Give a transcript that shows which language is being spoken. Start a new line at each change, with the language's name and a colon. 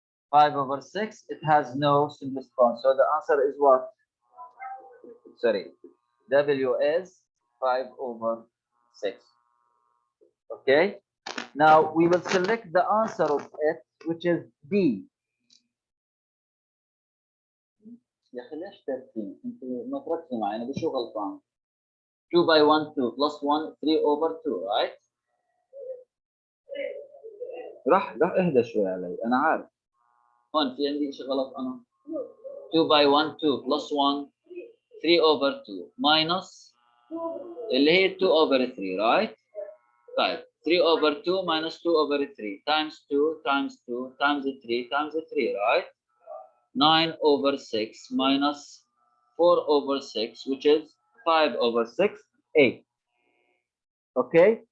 English: 5 over 6. It has no simplest form. So the answer is what? Sorry. W is 5 over 6. Okay? Now we will select the answer of it, which is D.
Arabic: يا اخي ليش 13 انت ما تركزوا معي، انا بشو غلطان؟
English: 2 by 1 2 plus 1 3 over 2, right?
Arabic: راح اهدى شوي علي، انا عارف هون في عندي شيء غلط. انا
English: 2 by 1 2 plus 1 3 over 2 minus
Arabic: اللي هي
English: 2 over 3, right? طيب 3 over 2 minus 2 over 3 times 2 times 2 times 3 times 3, right? 9 over 6 minus 4 over 6, which is 5 over 6, 8. Okay?